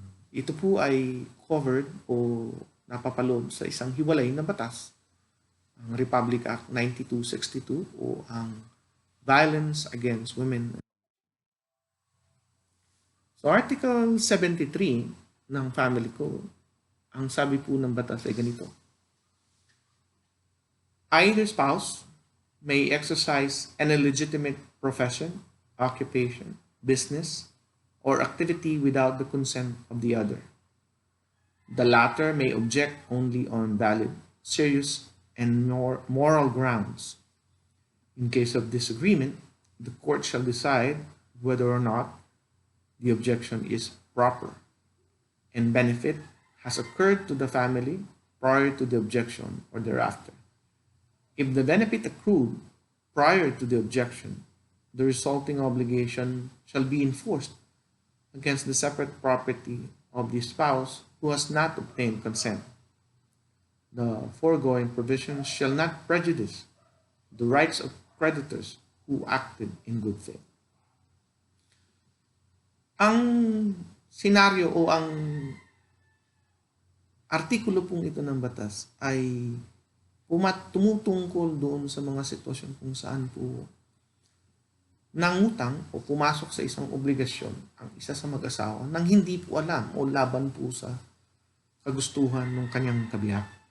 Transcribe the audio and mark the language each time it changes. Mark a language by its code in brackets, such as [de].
[tl] Ito po ay covered o napapaloob sa isang hiwalay na batas, ang Republic Act 9262 o ang Violence Against Women. So Article 73 ng Family Code, ang sabi po ng batas ay ganito. [en] Either spouse may exercise an illegitimate profession, occupation, business, or activity without the consent of the other. The latter may object only on valid, serious, and moral grounds. In case of disagreement, the court shall decide whether or not the objection is proper and benefit has occurred to the family prior to the objection or thereafter. If the benefit accrued prior to the objection, the resulting obligation shall be enforced against the separate property of the spouse who has not obtained consent. The foregoing provisions shall not prejudice the rights of creditors who acted in good faith. [tl] Ang senaryo o ang artikulo pong ito ng batas ay tumutungkol doon sa mga sitwasyon kung saan po nangutang o pumasok sa isang obligasyon ang isa sa mag-asawa nang hindi po alam o laban po sa kagustuhan ng kanyang kabiyak.